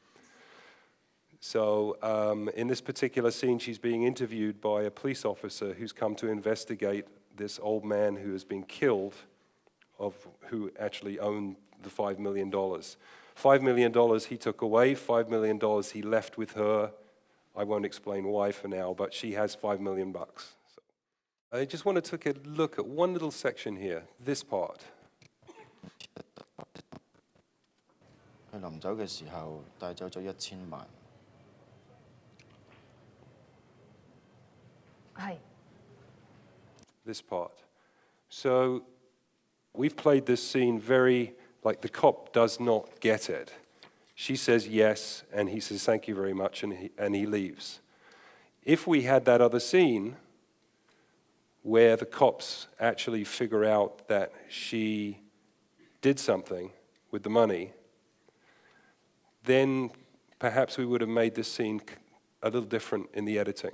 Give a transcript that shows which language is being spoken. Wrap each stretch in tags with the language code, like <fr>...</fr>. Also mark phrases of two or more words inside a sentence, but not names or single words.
<en>So in this particular scene, she's being interviewed by a police officer who's come to investigate this old man who has been killed, who actually owned the $5 million. $5 million he took away, $5 million he left with her. I won't explain why for now, but she has $5 million bucks. So I just want to take a look at one little section here, this part.</en> <yue>佢臨走嘅時候帶走咗1000萬。係。</yue> <en>This part. So we've played this scene very, like the cop does not get it. She says yes, and he says thank you very much, and he leaves. If we had that other scene where the cops actually figure out that she did something with the money, then perhaps we would have made this scene a little different in the editing.</en>